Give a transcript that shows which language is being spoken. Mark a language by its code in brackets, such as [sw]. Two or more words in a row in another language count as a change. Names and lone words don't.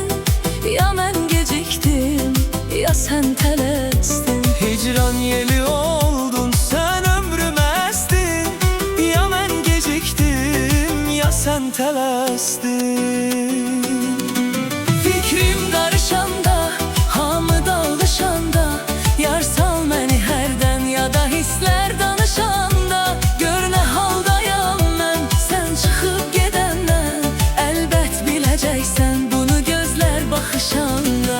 [tr] Ya ben geciktim, ya sen tələstin. Hicran yeli oldun, sen ömrüme estin. Ya ben geciktim, ya sen tələstin. [az] Fikrim qarışanda, hamı dağılışanda, yar sal məni hərdən ya da hisslər danışanda. Gör nə haldayam mən, sən çıxıb gedəndən. Əlbət biləcəksən bunu gözlər baxışanda.